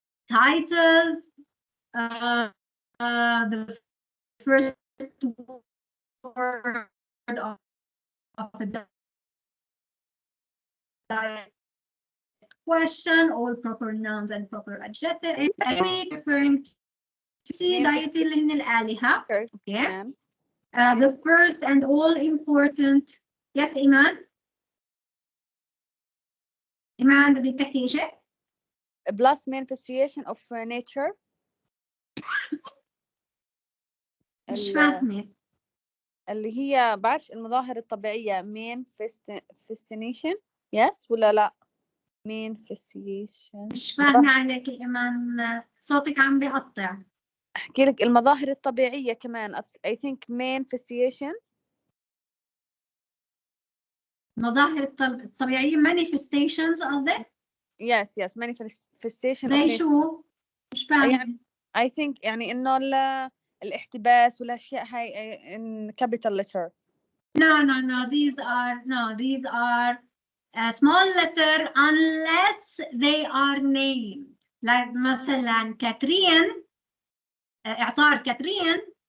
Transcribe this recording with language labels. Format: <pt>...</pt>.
<en>titles, the first word of a direct question, all proper nouns and proper adjectives, referring to deity</en> <ar>اللي هن الآلهة.</ar> <en>Okay. The first and all important. Yes, Iman.</en> <ar>إيمان بدك تحكي شيء؟</ar> <en>plus manifestation of nature.</en> <ar>مش فاهمة. اللي هي بعرفش المظاهر الطبيعية</ar> <en>manifestation yes</en> <ar>ولا لا manifestation. مش فاهمة عليك إيمان، صوتك عم بيقطع. أحكي لك المظاهر الطبيعية كمان</ar> <en>I think manifestation.</en> <ar>المظاهر الطبيعية manifestations قصدك؟</ar> <en>yes manifestation of</en> <ar>زي</ar> <en>nature.</en> <ar>شو؟ مش فاهمة. يعني I think يعني إنه الاحتباس والأشياء هاي</ar> <en>in capital letter. No. These are a small letter unless they are named.</en> <ar>Like مثلا كاترين، إعصار كاترين.</ar>